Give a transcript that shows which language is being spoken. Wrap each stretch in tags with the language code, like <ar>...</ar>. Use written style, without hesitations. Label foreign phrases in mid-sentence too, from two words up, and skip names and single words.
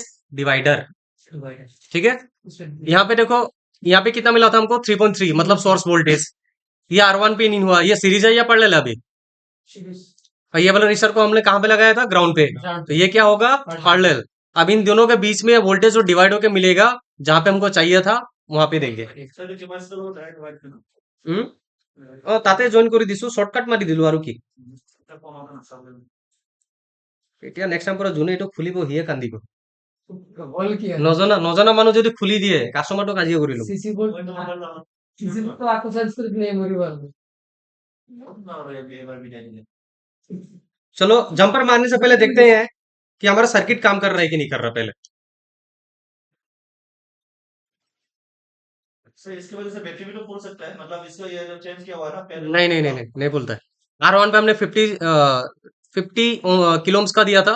<hi>डिवाइडर ठीक है यहाँ पे देखो यहाँ पे कितना मिला था हमको 3.3 मतलब</hi> <en>source voltage</en> <hi>ये R1 पे नहीं हुआ ये सीरीज है या पैरेलल है अभी और ये वाला रजिस्टर को हमने कहाँ पे लगाया था ग्राउंड पे तो ये क्या होगा पैरेलल अब इन दोनों के बीच में वोल्टेज जो डिवाइड होके मिलेगा जहां पे हमको चाहिए था वहां पे देंगे</hi> <as>তাতে জয়েন কৰি দিছো শর্টকাট মাৰি দিলো আৰু কি এতিয়া নেক্সট টাইম পৰা যোনে এইটো খুলিব সিয়ে কান্দিব বল কি নজনা নজনা মানুহ যদি খুলি দিয়ে কাস্টমাৰটো কাজিয়া কৰি ল'ব</as> <en>CC board CC board</en> <bn>তো আকো চেঞ্জ করে দিলে মরি পারবে</bn> <hi>चलो जंपर मारने से पहले देखते हैं कि हमारा सर्किट काम कर रहा है कि नहीं कर रहा पहले। सर इसकी वजह से बैटरी भी तो फूल सकता है, मतलब इसका ये जो चेंज किया हुआ है ना पहले नहीं नहीं नहीं नहीं नहीं बोलता है। R1 पे हमने 50</hi> <en>kilo ohms</en> <hi>का दिया था।</hi>